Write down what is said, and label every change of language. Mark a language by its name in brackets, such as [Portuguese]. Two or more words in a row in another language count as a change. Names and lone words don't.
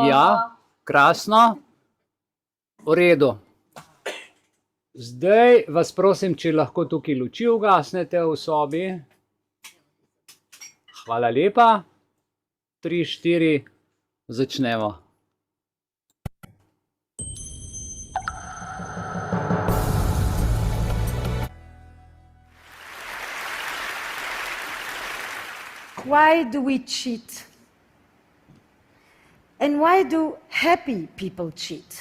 [Slovenian] Ja, krasno. V redu. Zdaj vas prosim, če lahko tukaj luči ugasnete v sobi. Hvala lepa. 3, 4, začnemo. [English] Why do we cheat? And why do happy people cheat?